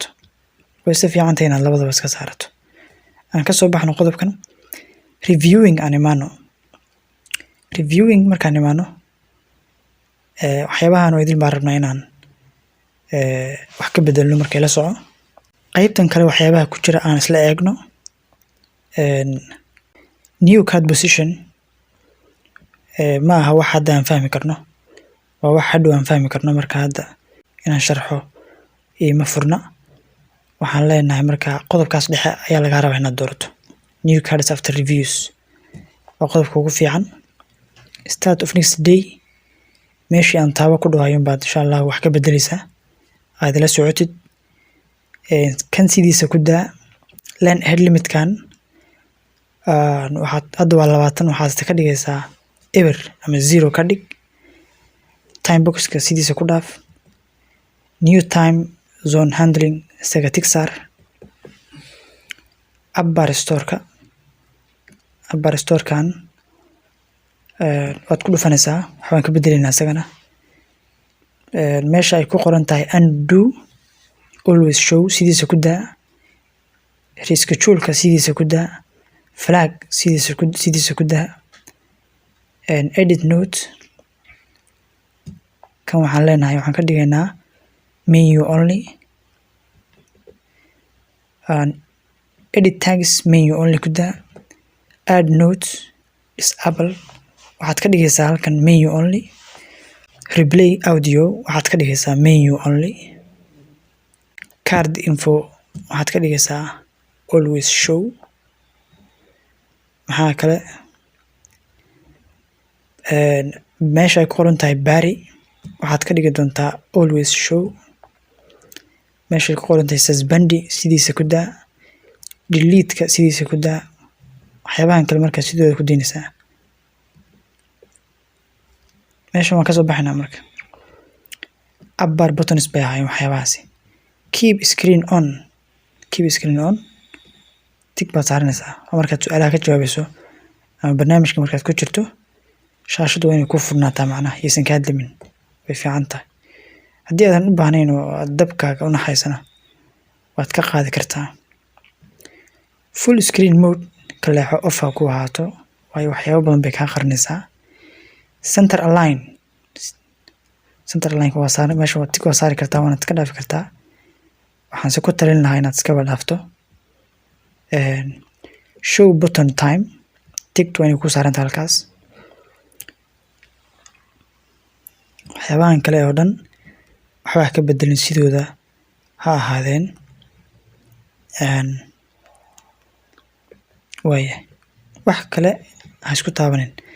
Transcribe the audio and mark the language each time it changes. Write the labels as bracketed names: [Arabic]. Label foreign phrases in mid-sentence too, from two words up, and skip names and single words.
[Somali] way si fiican tahay inaad labadaba iska saarato. aan ka soo baxno qodobkan reviewing aan imaano. reviewing markaan imaano waxyaabahan oo idil baan rabnaa inaan wax ka bedelno markay la soco. qaybtan kale waxyaabaha ku jira aan isla eegno. [English] new card position [Somali] ma aha wax hadda aan fahmi karno, waa wax hadhow aan fahmi karno. marka hadda inaan sharxo ima furna. waxaan leenahay marka qodobkaas dhexe ayaa laga rabaa inaad doorato [English] new cards after reviews. [Somali] waa qodobka ugu fiican. [English] start of next day [Somali] meeshii aan taabo ku dhawaayun baad [Arabic] إن شاء الله [Somali] wax ka bedeleysaa aad la socotid. kan sidiisa ku daa. [English] line head [Somali] limitkan waxaad hadda waa 20 waxaad ka dhigaysaa ever ama 0 ka dhig. [English] time boxka [Somali] sidiisa ku dhaaf. [English] new time zone handling [Somali] isaga tig saar. abbar storekan waad ku dhufanaysaa waxaan ka bedelaynaa isagana. meesha ay ku qoran tahay [English] undo always show [Somali] sidiisa ku daa. reschedule-ka sidiisa ku daa. flag sidiisa ku daa. [English] edit note [Somali] kan waxaan leenahay waxaan ka dhigaynaa [English] menu only. edit tags menu only [Somali] ku daa. [English] add note disable [Somali] waxaad ka dhigaysaa halkan [English] menu only. replay audio [Somali] waxaad ka dhigaysaa [English] menu only. card info [Somali] waxaad ka dhigaysaa [English] always show. [Somali] maxaa kale meesha ay ku qoran tahay bari waxaad ka dhigi doontaa [English] always show. [Somali] meesha ay ku qoran tahay suspend sidiisa ku daa. delete-ka sidiisa ku daa. waxyaabahan kale markaa sidooda ku daynaysaa. meeshan waan ka soo baxaynaa marka. abbar buttons bay ahaayeen waxyaabahaasi. [English] keep screen on [Somali] tig baad saaranaysaa markaad su'aalaha ka jawaabayso ama barnaamijka markaad ku jirto. shaashadu waa inay ku furnaataa macnaha yaysan kaa dimin way fiican tahay. haddii aadan u baahnayn oo aad dabkaaga u naxaysana waad ka qaadi kartaa. [English] full screen mode [Somali] ka leexo off ha ku ahaato waayo waxyaabo badan bay kaa qarinaysaa. [English] center align [Somali] waa saar meesha waad tig waa saari kartaa waana ka dhaafi kartaa. waxaan si ku talin lahaa inaad iska dhaafto. [English] show button time [Somali] tigtu waa inay ku saaranta halkaas. waxyaabahan kale oo dhan waxbaa ka bedelin sidooda ha ahaadeen. waaya wax kale ha isku taabanin.